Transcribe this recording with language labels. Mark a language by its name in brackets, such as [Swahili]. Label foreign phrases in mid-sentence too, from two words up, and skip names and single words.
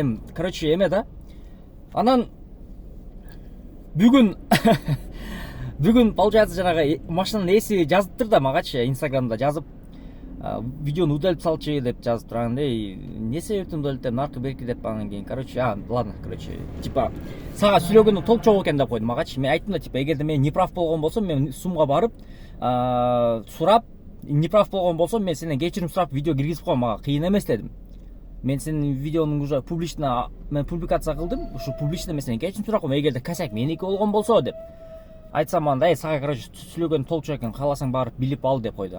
[Kyrgyz] Эми короче эме да. Анан бүгүн бүгүн получается жанагы машинанын ээси жазыптыр да магачы Инстаграмда жазып, видеону удалып салчы деп жазып турган. Не себептен удалып наркы берки деп, анан кийин [Russian] короче, ладно, короче, типа [Kyrgyz] сага сүйлөгөнү толук чогуу экен деп койдум магачы. Мен айттым да, типа эгерде мен неправ болгон болсом, мен сумга барып сурап, неправ болгон болсом мен сенден кечирим сурап видео киргизип коем, мага кыйын эмес дедим. Мен сенин видеону [Russian] уже публично [Kyrgyz] мен публикация кылдым, ушу публично мен сенден кечирим сурап коем, эгерде косяк меники болгон болсо деп айтсам, анда сага короче сүйлөгөнү толук чогуу экен, кааласаң барып билип ал деп койду.